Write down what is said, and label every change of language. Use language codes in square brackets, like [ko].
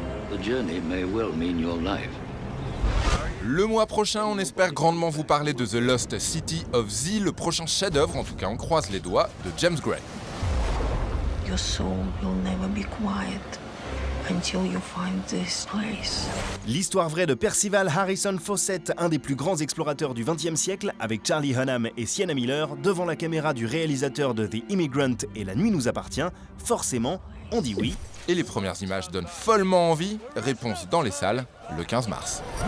[en] The journey may well mean your life. [fr] Le mois prochain, on espère grandement vous parler de The Lost City of Z, le prochain chef-d'œuvre, en tout cas on croise les doigts, de James Gray. [en] Your soul will never be quiet until you find this place. [fr] L'histoire vraie de Percival Harrison Fawcett, un des plus grands explorateurs du XXe siècle, avec Charlie Hunnam et Sienna Miller, devant la caméra du réalisateur de The Immigrant et La Nuit nous appartient, forcément, on dit oui. Et les premières images donnent follement envie. Réponse dans les salles, le 15 mars.